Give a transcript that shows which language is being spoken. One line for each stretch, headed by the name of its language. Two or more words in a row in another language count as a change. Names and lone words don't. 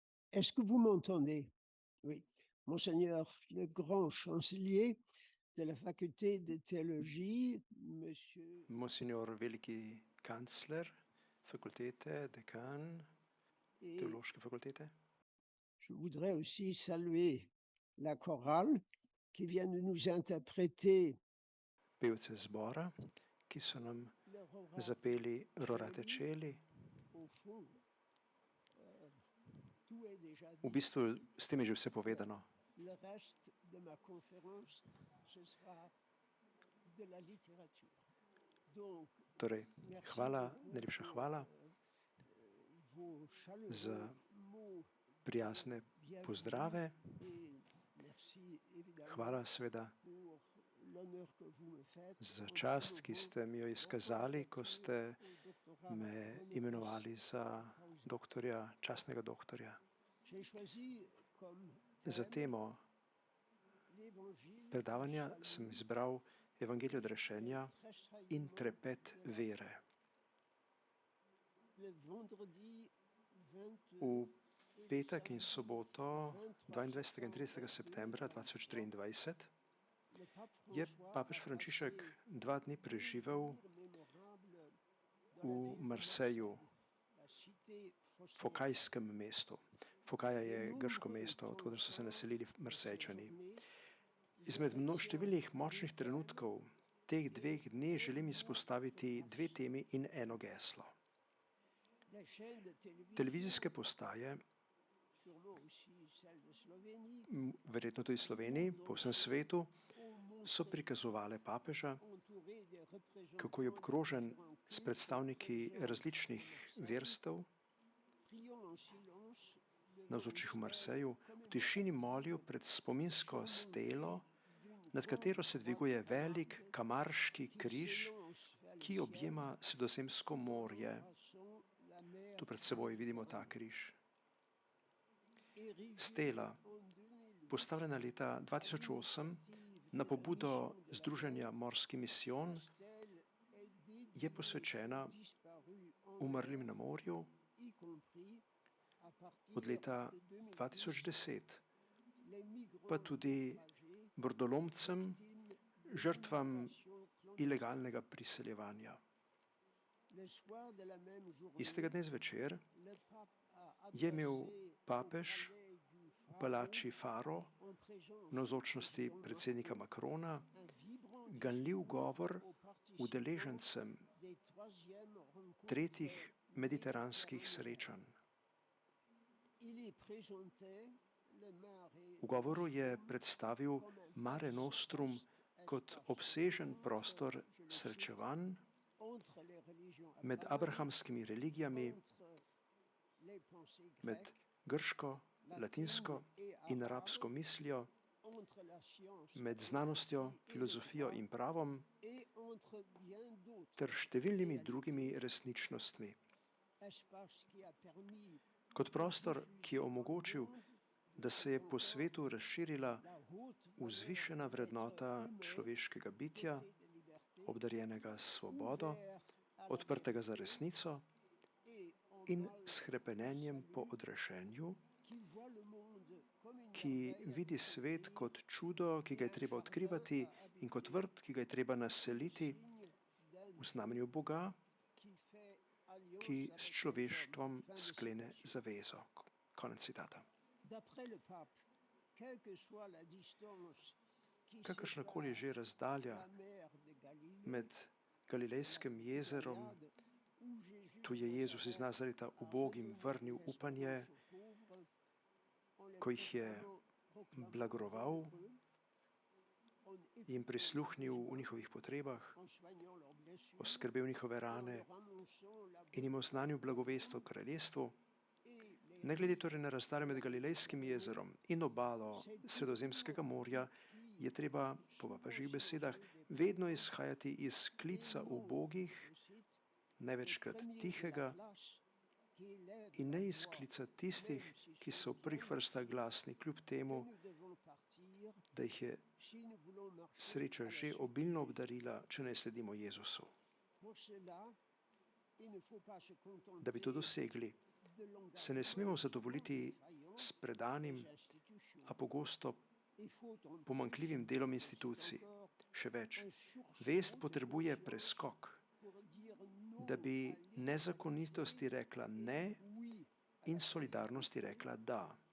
French: Est-ce que vous m'entendez? Oui. Monseigneur le grand chancelier de la faculté de théologie, monsieur.
Slovenian: Monsignor veliki kancler fakultete, dekan
French: Et
Slovenian: teološke fakultete.
French: je voudrais aussi saluer la chorale qui vient de nous interpréter
Slovenian: Pevce zbora, ki so nam
French: le Rora
Slovenian: zapeli Rorate Coeli.
French: Coeli. Au fond, tout est déjà
Slovenian: V
French: dit.
Slovenian: bistvu s tem je že vse povedano.
French: Le reste de ma conférence, ce sera de la littérature. Donc,
Slovenian: Torej,
French: merci
Slovenian: hvala,
French: beaucoup
Slovenian: najlepša
French: pour
Slovenian: hvala
French: vos
Slovenian: za
French: chaleureux mots
Slovenian: prijazne
French: bienvenue
Slovenian: pozdrave.
French: et merci évidemment
Slovenian: Hvala seveda
French: pour l'honneur que vous me faites
Slovenian: za
French: en
Slovenian: čast, ki
French: promouvant
Slovenian: ste mi jo
French: votre
Slovenian: izkazali, ko
French: candidature
Slovenian: ste
French: au doctorat
Slovenian: me
French: honoris
Slovenian: imenovali za
French: causa.
Slovenian: doktorja, častnega doktorja.
French: J'ai choisi comme
Slovenian: Za
French: thème
Slovenian: temo
French: l'évangile
Slovenian: predavanja
French: du
Slovenian: sem
French: salut
Slovenian: izbral Evangelij od rešenja
French: et
Slovenian: in
French: tressaillement
Slovenian: trepet
French: de la
Slovenian: vere.
French: le vendredi 20
Slovenian: V
French: et le
Slovenian: petek in
French: samedi
Slovenian: soboto
French: 23
Slovenian: 22. in 30. septembra
French: 2023,
Slovenian: 2023
French: le pape
Slovenian: je
French: François
Slovenian: papež
French: a
Slovenian: Frančišek
French: passé
Slovenian: 2 dni preživel
French: jours mémorables dans la
Slovenian: v
French: ville de
Slovenian: Marseju,
French: Marseille, la cité phocéenne.
Slovenian: Fokajskem mestu. Fokaja
French: De
Slovenian: je grško
French: nombreux
Slovenian: mesto,
French: temps
Slovenian: odkudar so se naselili
French: forts de ces
Slovenian: Marsejčani.
French: journées,
Slovenian: je Izmed
French: retiens
Slovenian: številnih
French: comme
Slovenian: močnih
French: thème
Slovenian: trenutkov teh dveh dni želim izpostaviti dve temi in eno geslo.
French: les chaînes de télévision,
Slovenian: Televizijske postaje,
French: sûrement aussi celles de Slovénie,
Slovenian: verjetno tudi v Sloveniji, po vsem svetu, so prikazovale papeža,
French: entouré des
Slovenian: kako je
French: représentants des
Slovenian: obkrožen
French: différents
Slovenian: s
French: cultes
Slovenian: predstavniki
French: présents
Slovenian: različnih
French: à Marseille,
Slovenian: verstev,
French: priant en silence devant
Slovenian: navzočih v
French: une
Slovenian: Marseju,
French: stèle
Slovenian: v tišini molijo
French: commémorative
Slovenian: pred spominsko stelo,
French: d'une
Slovenian: nad
French: grande
Slovenian: katero se
French: croix
Slovenian: dviguje
French: de
Slovenian: velik
French: Camargue
Slovenian: kamarški
French: qui
Slovenian: križ,
French: s'élance vers le
Slovenian: ki
French: ciel
Slovenian: objema Sredozemsko
French: tout en
Slovenian: morje.
French: embrassant la mer
Slovenian: Tu pred seboj vidimo ta
French: Méditerranée.
Slovenian: križ.
French: Érigée
Slovenian: Stela,
French: en 2008
Slovenian: postavljena leta
French: à
Slovenian: 2008
French: l'initiative
Slovenian: na
French: de la
Slovenian: pobudo
French: mission de la
Slovenian: Združenja
French: mer,
Slovenian: Morski
French: la
Slovenian: misijon,
French: stèle est
Slovenian: je
French: dédiée
Slovenian: posvečena
French: aux disparus en
Slovenian: umrlim na
French: mer,
Slovenian: morju
French: y compris à
Slovenian: od
French: partir
Slovenian: leta
French: de 2010
Slovenian: 2010,
French: les
Slovenian: pa
French: migrants
Slovenian: tudi
French: naufragés
Slovenian: brodolomcem,
French: victimes de
Slovenian: žrtvam
French: l'immigration clandestine.
Slovenian: ilegalnega priseljevanja.
French: Le soir de la même
Slovenian: Istega
French: journée,
Slovenian: dne zvečer
French: le pape a
Slovenian: je imel
French: adressé au
Slovenian: papež
French: palais du
Slovenian: v
French: Faro,
Slovenian: palači Faro
French: en
Slovenian: v
French: présence du
Slovenian: navzočnosti
French: président
Slovenian: predsednika
French: Macron,
Slovenian: Macrona
French: un vibrant
Slovenian: ganljiv
French: discours
Slovenian: govor
French: aux participants
Slovenian: udeležencem
French: des troisièmes rencontres
Slovenian: tretjih mediteranskih
French: méditerranéennes.
Slovenian: srečanj.
French: Il y présentait le Mare
Slovenian: V govoru je
French: Nostrum
Slovenian: predstavil
French: comme un
Slovenian: Mare Nostrum
French: vaste
Slovenian: kot
French: espace
Slovenian: obsežen
French: rencontre,
Slovenian: prostor
French: je le cite,
Slovenian: srečevanj
French: entre les religions
Slovenian: med
French: abrahamaiques,
Slovenian: abrahamskimi religijami,
French: entre les pensées
Slovenian: med
French: grecques,
Slovenian: grško, latinsko
French: latines et
Slovenian: in
French: arabes,
Slovenian: arabsko mislijo,
French: entre la science
Slovenian: med
French: et
Slovenian: znanostjo,
French: l'esprit et le
Slovenian: filozofijo
French: droit,
Slovenian: in pravom
French: et entre bien d'autres
Slovenian: ter številnimi
French: réalités.
Slovenian: drugimi resničnostmi.
French: Espace qui a permis
Slovenian: Kot
French: de
Slovenian: prostor, ki je
French: diffuser dans le
Slovenian: omogočil,
French: monde
Slovenian: da se je po svetu razširila
French: la haute valeur
Slovenian: vzvišena
French: de l'être
Slovenian: vrednota
French: humain,
Slovenian: človeškega bitja,
French: doté de liberté,
Slovenian: obdarjenega s svobodo,
French: ouvert à la
Slovenian: odprtega za
French: vérité
Slovenian: resnico
French: et en
Slovenian: in
French: mal
Slovenian: s hrepenenjem po
French: salut,
Slovenian: odrešenju,
French: qui voit le monde comme une
Slovenian: ki
French: merveille à
Slovenian: vidi svet
French: découvrir
Slovenian: kot čudo, ki ga je treba odkrivati, in kot vrt, ki ga je treba naseliti
French: signe d'un
Slovenian: v znamenju Boga,
French: qui fait alliance
Slovenian: ki s
French: avec les
Slovenian: človeštvom
French: hommes. Fin de
Slovenian: sklene
French: citation.
Slovenian: zavezo. Konec citata.
French: D'après le pape, quelle que soit la distance qui
Slovenian: Kakršnakoli je
French: sépare
Slovenian: že razdalja
French: la mer de Galilée,
Slovenian: med Galilejskim
French: la
Slovenian: jezerom,
French: Tibériade, où Jésus
Slovenian: tu je
French: de
Slovenian: Jezus iz
French: Nazareth
Slovenian: Nazareta
French: a
Slovenian: ubogim
French: redonné
Slovenian: vrnil upanje,
French: l'espérance aux pauvres, en les
Slovenian: ko jih je
French: proclamant
Slovenian: blagoroval,
French: bienheureux, en
Slovenian: jim
French: écoutant
Slovenian: prisluhnil
French: leurs
Slovenian: v
French: besoins,
Slovenian: njihovih potrebah,
French: en soignant leurs blessures,
Slovenian: oskrbel njihove
French: et en
Slovenian: rane
French: leur annonçant la
Slovenian: in jim
French: bonne
Slovenian: oznanil
French: nouvelle du
Slovenian: blagovest o
French: royaume,
Slovenian: kraljestvu,
French: et les
Slovenian: ne glede
French: rives
Slovenian: torej na razdaljo
French: de
Slovenian: med
French: la
Slovenian: Galilejskim
French: Méditerranée,
Slovenian: jezerom in obalo
French: c'est
Slovenian: Sredozemskega
French: toujours
Slovenian: morja,
French: depuis
Slovenian: je treba,
French: le
Slovenian: po
French: souvent
Slovenian: papežih besedah,
French: silencieux des
Slovenian: vedno
French: pauvres
Slovenian: izhajati iz
French: et
Slovenian: klica
French: non,
Slovenian: ubogih,
French: je cite, des
Slovenian: največkrat
French: premiers de la
Slovenian: tihega,
French: classe qui élèvent
Slovenian: in
French: la
Slovenian: ne iz
French: voix,
Slovenian: klica tistih,
French: même si
Slovenian: ki
French: ce
Slovenian: so v
French: sont
Slovenian: prvih
French: eux
Slovenian: vrstah
French: aussi
Slovenian: glasni, kljub
French: que
Slovenian: temu,
French: nous devons partir
Slovenian: da jih je
French: si nous voulons marcher
Slovenian: sreča
French: à la
Slovenian: že
French: suite
Slovenian: obilno
French: de Jésus.
Slovenian: obdarila, če ne sledimo Jezusu.
French: Pour cela, il ne faut pas se
Slovenian: Da bi to
French: contenter
Slovenian: dosegli,
French: de
Slovenian: se ne
French: l'engagement
Slovenian: smemo
French: souvent
Slovenian: zadovoljiti s predanim, a pogosto pomanjkljivim delom institucij. Še več, vest potrebuje preskok, da bi nezakonitosti rekla ne in solidarnosti rekla da.